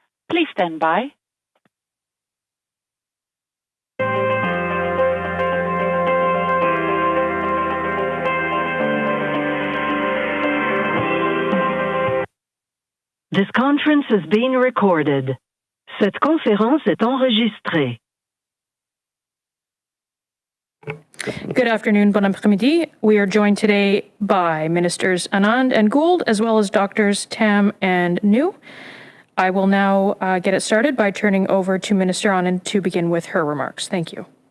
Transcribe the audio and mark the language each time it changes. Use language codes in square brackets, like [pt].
[en] Please stand by. This conference is being recorded. [fr] Cette conférence est enregistrée. [en] Good afternoon, [fr] bon après-midi. [en] We are joined today by Ministers Anand and Gould, as well as Doctors Tam and Njoo. I will now get it started by turning over to Minister Anand to begin with her remarks. Thank you.